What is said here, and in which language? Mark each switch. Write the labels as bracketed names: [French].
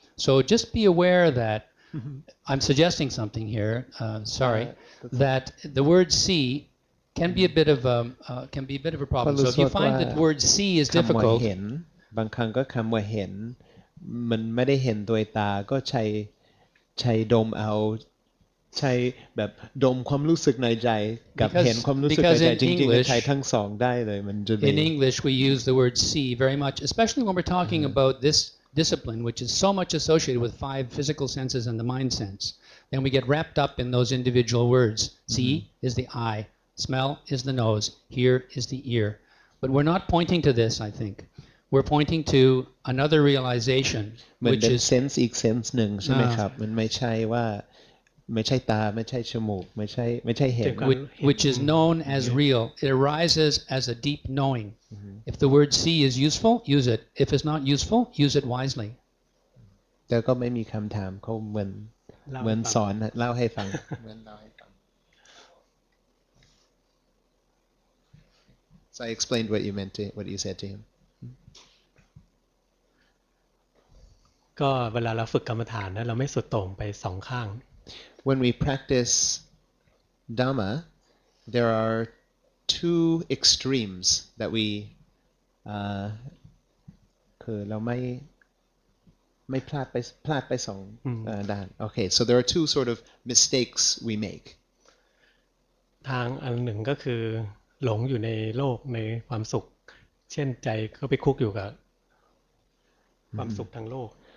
[English] So just be aware that I'm suggesting something here. That the word see can be a bit of a problem. So if you find that the word see is [Thai] คำว่า [English] difficult, [Thai] เห็นบางครั้งก็คำว่าเห็นมันไม่ได้เห็นโดยตาก็ใช้ดมเอาใช้แบบดมความรู้สึกในใจกับเห็นความรู้สึกในใจจริงๆใช้ทั้งสองได้เลยมันจะ [English] in English we use the word see very much, especially when we're talking about this discipline, which is so much associated with 5 physical senses and the mind sense. Then we get wrapped up in those individual words. See is the eye, smell is the nose, hear is the ear. But we're not pointing to this, I think. We're pointing to another realization, [Thai] มัน [English] which [Thai] เป็น [English] is [Thai] เซนส์อีกเซนส์หนึ่งใช่ไหมครับมันไม่ใช่ว่าไม่ใช่ตาไม่ใช่จมูกไม่ใช่เห็น [English] which is known as real. It arises as a deep knowing. If the word see is useful, use it. If it's not useful, use it wisely. [Thai] แต่ก็ไม่มีคำถามเขาเหมือนสอนเล่าให้ฟัง [English] So I explained what you said to him. [Thai] ก็เวลาเราฝึกกรรมฐานนะเราไม่สุดโต่งไปสองข้าง [English] When we practice Dhamma, there are 2 extremes that we [Thai] คือเราไม่พลาดไปสองด้าน [English] Okay, so there are 2 sort of mistakes we make. [Thai] ทางอันหนึ่งก็คือหลงอยู่ในโลกในความสุขเช่นใจก็ไปคุกอยู่กับความสุขทางโลก